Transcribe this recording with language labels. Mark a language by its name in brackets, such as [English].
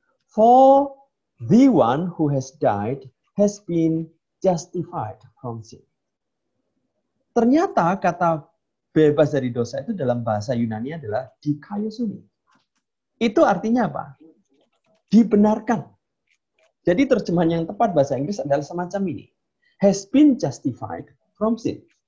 [English] For the one who has died has been justified from sin. [Indonesian] Ternyata kata bebas dari dosa itu dalam bahasa Yunani adalah dikaiosune. Itu artinya apa? Dibenarkan. Jadi terjemahan yang tepat bahasa Inggris adalah semacam ini. [English] Has been justified from sin.